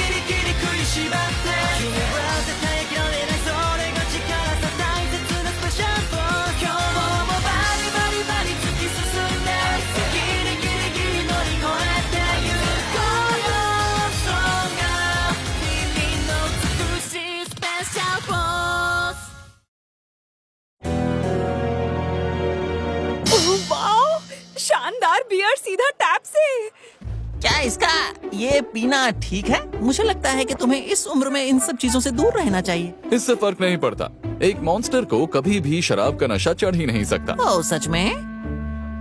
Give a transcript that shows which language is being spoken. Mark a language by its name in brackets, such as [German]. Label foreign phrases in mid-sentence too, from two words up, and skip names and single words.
[Japanese] リギリ食いしばって君は絶対諦めないそれが力さ大切なスペシャルボール今日もバリバリバリ突き進んでギリギリギリ乗り越えてゆこうよそうが君の美しいスペシャルボール [Hindi] वाओ, शानदार बियर सीधा टैप से। क्या इसका ये पीना ठीक है? मुझे लगता है कि तुम्हें इस उम्र में इन सब चीजों से दूर रहना चाहिए। इससे फर्क नहीं पड़ता। एक मॉन्स्टर को कभी भी शराब का नशा चढ़ ही नहीं सकता। ओह सच में?